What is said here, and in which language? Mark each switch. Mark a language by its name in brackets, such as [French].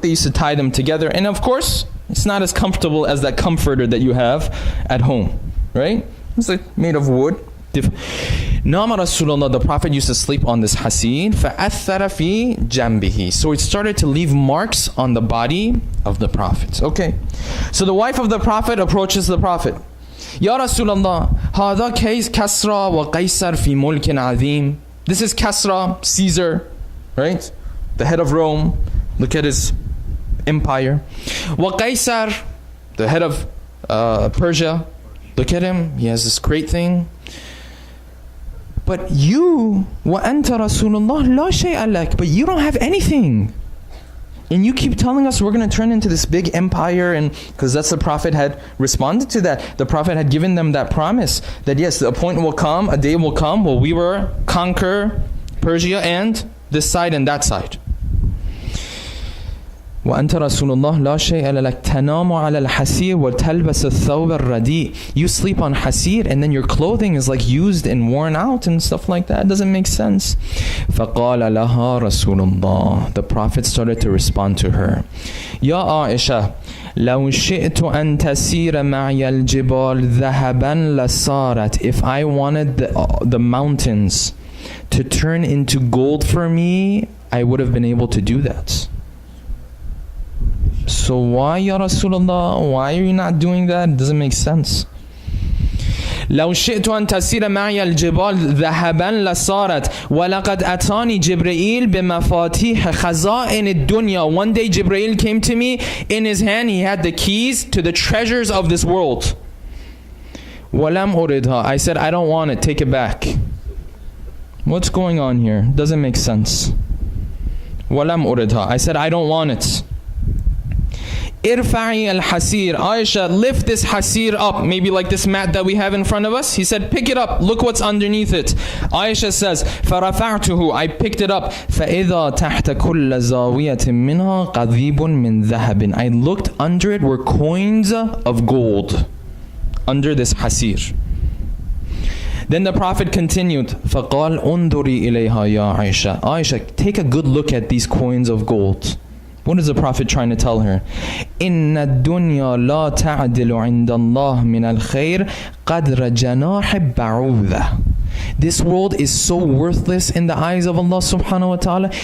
[English] They used to tie them together. And of course, it's not as comfortable as that comforter that you have at home, right? It's like made of wood. Nama Rasulullah, the Prophet used to sleep on this hasir. [Arabic] فَأَثَّرَ فِي جَنْبِهِ. [English] So it started to leave marks on the body of the Prophet. Okay. So the wife of the Prophet approaches the Prophet. [Arabic] Ya Rasulullah, هذا كسرى وقيصر في ملك عظيم. [English] This is Kasra, Caesar, right? The head of Rome. Look at his empire. وقيصر, the head of Persia. Look at him. He has this great thing. But you, [Arabic] وَأَنْتَ رَسُولُ اللَّهِ لَا شَيْءَ لَكَ. [English] But you don't have anything. And you keep telling us we're going to turn into this big empire, and because that's the Prophet had responded to that. The Prophet had given them that promise that yes, a point will come, a day will come where we will conquer Persia and this side and that side. [Arabic] وأنت رسول الله لا شيء لك تنام على الحسير وتلبس الثوب الرديء. [English] You sleep on hasir and then your clothing is like used and worn out and stuff like that. It doesn't make sense. [Arabic] فقال لها رسول الله. [English] The Prophet started to respond to her. [Arabic] يا عائشة لو شئت أن تسير معي الجبال ذهبا لصارت. [English] If I wanted the mountains to turn into gold for me, I would have been able to do that. So why, Ya Rasulullah? Why are you not doing that? It doesn't make sense. [Arabic] لو شئت أن تسير معي الجبال ذهبا لصارت ولقد أتاني جبرائيل بمفاتيح خزائن الدنيا. [English] One day Jibreel came to me. In his hand he had the keys to the treasures of this world. [Arabic] ولم أردها. [English] I said, I don't want it. Take it back. What's going on here? Doesn't make sense. ولم أردها. I said, I don't want it. Irfa'i al-hasir. Aisha, lift this hasir up. Maybe like this mat that we have in front of us. He said, pick it up. Look what's underneath it. Aisha says, [Arabic] فَرَفَعْتُهُ. [English] I picked it up. [Arabic] فَإِذَا تَحْتَ كُلَّ زَاوِيَةٍ مِّنْهَا قَضِيبٌ مِّن ذَهَبٍ. [English] I looked under it were coins of gold. Under this hasir. Then the Prophet continued, [Arabic] فَقَالْ أُنْظُرِي إِلَيْهَا يَا عَيْشَةَ. [English] Aisha, take a good look at these coins of gold. What is the Prophet trying to tell her? [Arabic] إِنَّ الدُّنْيَا لَا تَعْدِلُ عِنْدَ اللَّهِ مِنَ الْخَيْرِ قَدْرَ جَنَاحِ بَعُوذَةٍ. [English] This world is so worthless in the eyes of Allah subhanahu wa ta'ala.